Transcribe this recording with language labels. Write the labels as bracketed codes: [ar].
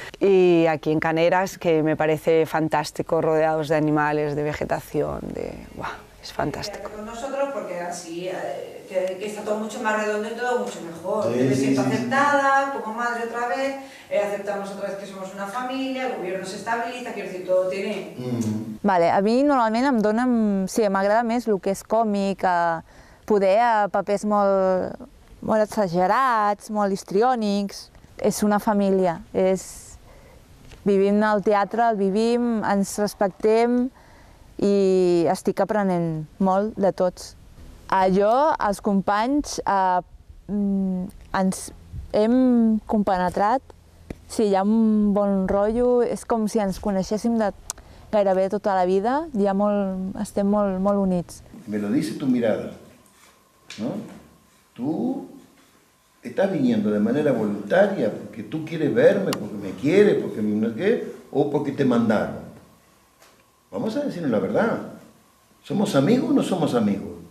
[es] Y aquí en Caneras, que me parece fantástico, rodeados de animales, de vegetación, ¡guau! Es fantástico. Con nosotros, porque así que está todo mucho más redondo y todo mucho mejor. Sí, Me sí, siento sí, aceptada como madre otra vez, aceptamos otra vez que somos una familia, el gobierno s'estabilitza, quiero decir, todo tiene... [ca] Vale, a mi normalment sí, m'agrada més el que és còmic, poder papers molt exagerats, molt histriònics. És una família, vivim al teatre, el vivim, ens respectem, i estic aprenent molt de tots. Jo, els companys, ens hem compenetrat, sí, hi ha un bon rotllo, és com si ens coneixéssim de gairebé tota la vida, estem molt units. [es] Me lo dice tu mirada, ¿no? Tú estás viniendo de manera voluntaria porque tú quieres verme, porque me quieres, porque no sé qué, o porque te mandaron. Vamos a decirnos la verdad. ¿Somos amigos o no somos amigos?